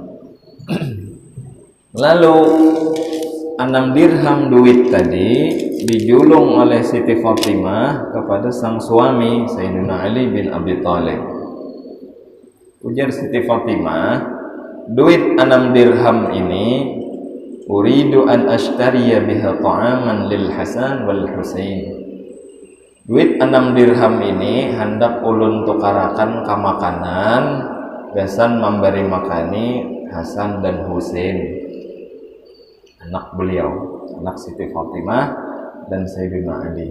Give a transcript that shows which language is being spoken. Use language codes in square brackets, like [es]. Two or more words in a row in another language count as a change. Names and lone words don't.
[bjn] Lalu 6 dirham duit tadi dijulung oleh Siti Fatimah kepada sang suami Sayyidina Ali bin Abi Thalib. Ujar Siti Fatimah, duit 6 dirham ini [ar] أريد أن أشتري بها طعاما للحسن والحسين. [bjn] Duit 6 dirham ini hendak ulun tukarakan ke makanan gasan memberi makani Hasan dan Husain, anak beliau, anak Siti Fatimah dan Sayyidina Ali.